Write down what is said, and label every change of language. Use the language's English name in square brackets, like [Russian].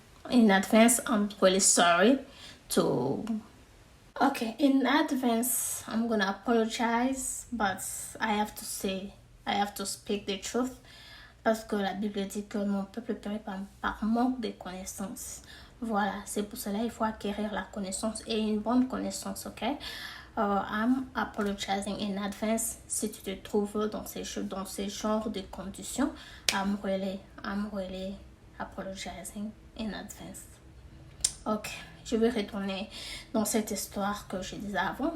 [English] In advance, I'm really sorry to... Okay, in advance, I'm gonna apologize, but I have to speak the truth. [French] Parce que la Bible dit que mon peuple périt par manque de connaissances. Voilà, c'est pour cela qu'il faut acquérir la connaissance et une bonne connaissance, ok? [English] I'm apologizing in advance [French] si tu te trouves dans ces genres de conditions. [English] I'm really apologizing in advance. [French] Ok, je vais retourner dans cette histoire que je disais avant.